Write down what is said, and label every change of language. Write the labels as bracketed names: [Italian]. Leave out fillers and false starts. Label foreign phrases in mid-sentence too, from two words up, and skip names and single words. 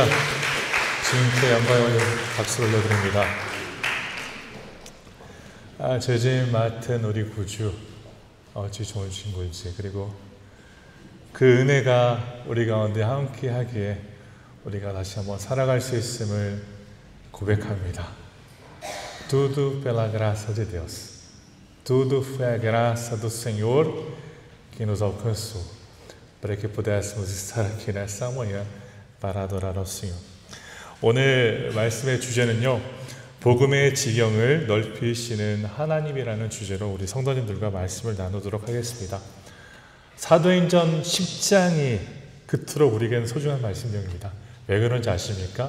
[Korean] 주님께 영광을 박수 올려드립니다. 죄짐 맡은 우리 구주 어찌 좋은 친구인지, 그리고 그 은혜가 우리 가운데 함께 하기에 우리가 다시 한번 살아갈 수 있음을 고백합니다. [Portuguese] Tudo pela graça de Deus. Tudo foi a graça do Senhor que nos alcançou, para que pudéssemos estar aqui nessa manhã para adorar ao Senhor. [Korean] 오늘 말씀의 주제는요, 복음의 지경을 넓히시는 하나님이라는 주제로 우리 성도님들과 말씀을 나누도록 하겠습니다. 사도행전 10장이 그토록 우리에게는 소중한 말씀입니다. 왜 그런지 아십니까?